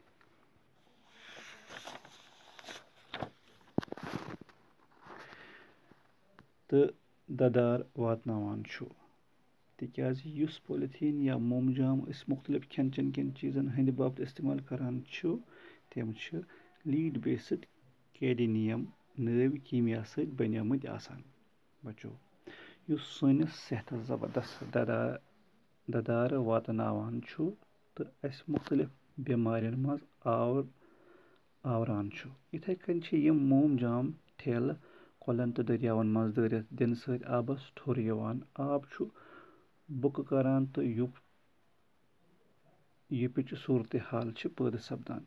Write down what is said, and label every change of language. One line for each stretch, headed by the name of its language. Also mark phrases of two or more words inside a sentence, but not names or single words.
Kashmiri: तो ददार वातनावान तिकाज युस पॉलीथीन या मोमजाम मुख्तलिफ खेन चन कन चीज़न हंद बापत इस्तेमाल करान तम
English: lead based
Kashmiri: कैडमियम नव कीमिया सत बनियामत आसान। बच्चों युस सनिस सेहतस जबरदस्त ददार वातनावान तो अस मुख्तलिफ बेमारियन मज आवरान इथे कन यम मोमजाम ठेल कोलन तो दरियावन मज दरित दिन सत आबस ठुर यवान आब बुक करान तो युपिच सूरत हाल पैद सपदान।